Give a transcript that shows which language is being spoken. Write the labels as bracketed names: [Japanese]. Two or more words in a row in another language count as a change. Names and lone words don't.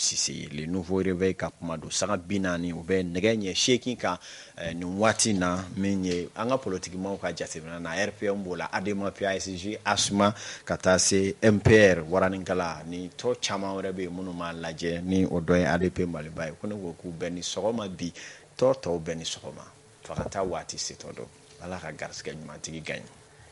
[Bambara] Cissé ye le nouveau réveil ka kuma don sanga 40 u bɛ nɛgɛ ɲɛ 8 kan nin waati na min ye an ka politikimaw ka jateminɛ na RPM b'o la ADEMA PAICJ ASUMA ka taa se MPR waranikala ni tɔ caman wɛrɛ bɛ yen minnu m'a lajɛ ni o dɔ ye ADP Maliba ye ko ne ko k'u bɛɛ ni sɔgɔma bi tɔw bɛɛ ni sɔgɔma fo ka taa waati setɔ dɔn ala ka garisɛgɛ ɲumantigi gagne